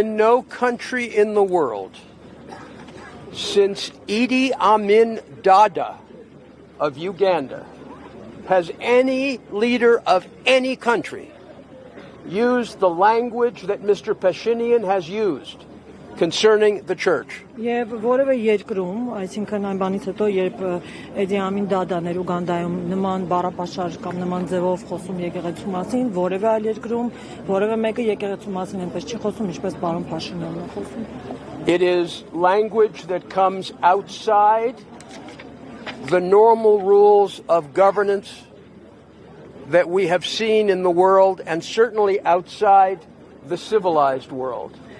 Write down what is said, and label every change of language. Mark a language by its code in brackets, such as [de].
[en] In no country in the world since Idi Amin Dada of Uganda has any leader of any country used the language that Mr. Pashinyan has used concerning the church. [hy] Եվ որևէ երկրում, այսինքն այն բանից հետո, երբ Էդի Ամին Դադան էր Ուգանդայում նման բառապաշար կամ նման ձևով խոսում եկեղեցու մասին, որևէ այլ երկրում, որևէ մեկը եկեղեցու մասին այնպես չի խոսում, ինչպես պարոն Փաշինյանն է խոսում։ [en] It is language that comes outside the normal rules of governance that we have seen in the world and certainly outside the civilized world.